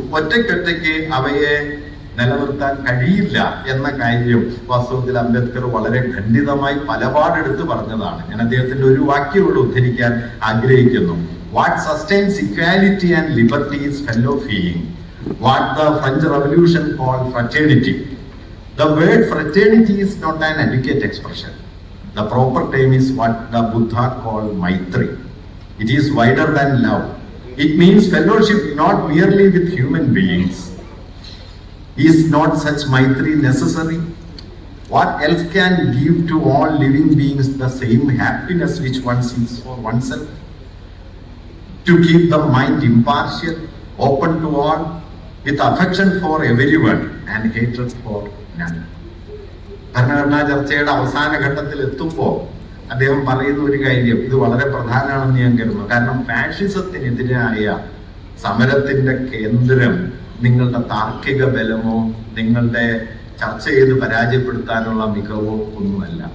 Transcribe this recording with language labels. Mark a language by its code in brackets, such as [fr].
[ml] ഒറ്റയ്ക്കൊറ്റയ്ക്ക് അവയെ നിലനിർത്താൻ കഴിയില്ല എന്ന കാര്യം വാസ്തവത്തിൽ അംബേദ്കർ വളരെ ഖണ്ഡിതമായി പലപാടെടുത്ത് പറഞ്ഞതാണ്. ഞാൻ അദ്ദേഹത്തിന്റെ ഒരു വാക്യം ഇവിടെ ഉദ്ധരിക്കാൻ ആഗ്രഹിക്കുന്നു. [en] What sustains equality and liberty is fellow feeling, what the French Revolution called fraternity. The word fraternity is not an adequate expression. The proper term is what the Buddha called Maitri. It is wider than love. It means fellowship not merely with human beings. Is not such Maitri necessary? What else can give to all living beings the same happiness which one seeks for oneself? To keep the mind impartial, open to all, with affection for everyone and hatred for none. [ml] ഭരണഘടനാ ചർച്ചയുടെ അവസാന ഘട്ടത്തിൽ എത്തുമ്പോൾ അദ്ദേഹം പറയുന്ന ഒരു കാര്യം, ഇത് വളരെ പ്രധാനമാണെന്ന് ഞാൻ കരുതുന്നു. കാരണം ഫാഷിസത്തിനെതിരായ സമരത്തിന്റെ കേന്ദ്രം നിങ്ങളുടെ താർക്കിക ബലമോ നിങ്ങളുടെ ചർച്ച ചെയ്ത് പരാജയപ്പെടുത്താനുള്ള മികവോ ഒന്നുമല്ല.